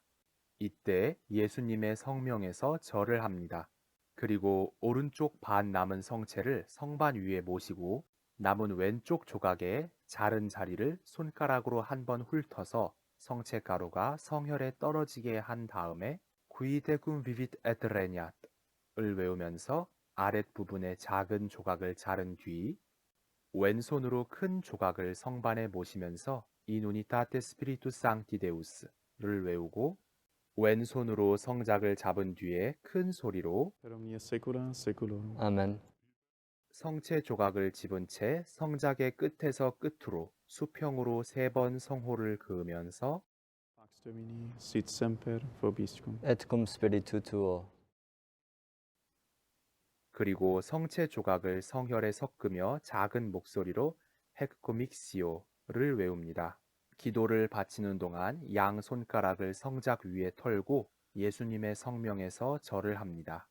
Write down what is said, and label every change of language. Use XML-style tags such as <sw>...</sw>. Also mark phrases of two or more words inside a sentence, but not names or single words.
<ko>이때 예수님의 성명에서 절을 합니다. 그리고 오른쪽 반 남은 성체를 성반 위에 모시고 남은 왼쪽 조각에 자른 자리를 손가락으로 한번 훑어서 성체 가루가 성혈에 떨어지게 한 다음에</ko> <la>Qui tecum vivit et regnat</la> <ko>을 외우면서 아랫부분의 작은 조각을 자른 뒤 왼손으로 큰 조각을 성반에 모시면서</ko> <la>In unitate spiritus sancti Deus</la> <ko>를 외우고 왼손으로 성작을 잡은 뒤에 큰 소리로</ko> <la>Per omnia saecula saeculorum.</la> <ko>아멘. 성체 조각을 집은 채 성작의 끝에서 끝으로 수평으로 3번 성호를 그으면서</ko> <la>Pax Domini sit semper vobiscum. Et cum spiritu tuo.</la> <ko>그리고 성체 조각을 성혈에 섞으며 작은 목소리로 헤크코믹시오를 외웁니다. 기도를 바치는 동안 양 손가락을 성작 위에 털고 예수님의 성명에서 절을 합니다.</ko>